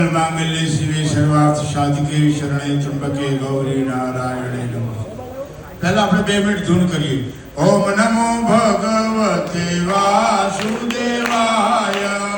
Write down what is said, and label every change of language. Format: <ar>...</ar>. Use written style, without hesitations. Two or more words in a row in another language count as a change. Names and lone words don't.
<sa>मांगल्ये शिवे सर्वार्थ साधिके शरणे त्र्यंबके गौरी नारायणे नमः।</sa> <gu>पहला આપણે 2 મિનિટ ધૂન કરીએ।</gu> <sa>ઓમ નમો ભગવતે વાસુદેવાય।</sa>